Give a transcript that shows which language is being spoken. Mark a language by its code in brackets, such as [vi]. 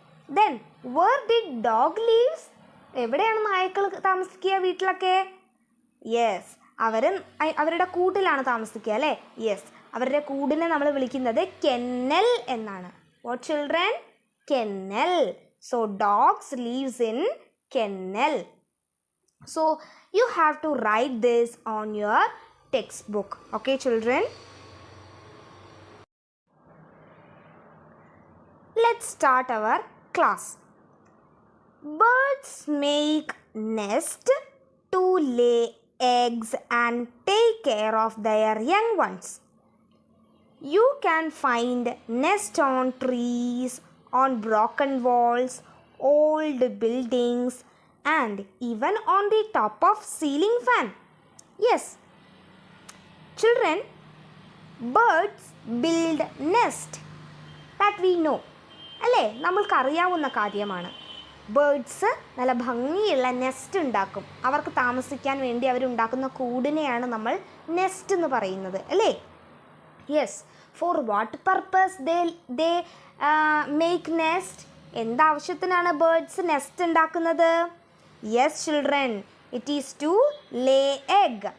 [en] Then where did dog lives? [ml] എവിടെയാണ് നായ്ക്കൾ താമസിക്കുക വീട്ടിലൊക്കെ? യെസ്, അവരുടെ കൂട്ടിലാണ് താമസിക്കുക അല്ലേ? യെസ്, അവരുടെ കൂടിനെ നമ്മൾ വിളിക്കുന്നത് കെന്നൽ എന്നാണ്. [en] What children? [ml] Kennel. [en] So dogs lives in kennel. So you have to write this on your textbook. Okay children, let's start our class. Birds make nest to lay eggs and take care of their young ones. You can find nest on trees, on broken walls, old buildings, and even on the top of ceiling fan. Yes children, birds build nest, that we know അല്ലേ? [ml] നമ്മൾക്ക് അറിയാവുന്ന കാര്യമാണ്. Birds നല്ല ഭംഗിയുള്ള nest ഉണ്ടാക്കും. അവർക്ക് താമസിക്കാൻ വേണ്ടി അവരുണ്ടാക്കുന്ന കൂടിനെയാണ് നമ്മൾ നെസ്റ്റ് എന്ന് പറയുന്നത് അല്ലേ? [en] Yes, for what purpose they make nest? [ml] എന്താവശ്യത്തിനാണ് birds nest ഉണ്ടാക്കുന്നത്? [en] Yes children, it is to lay egg.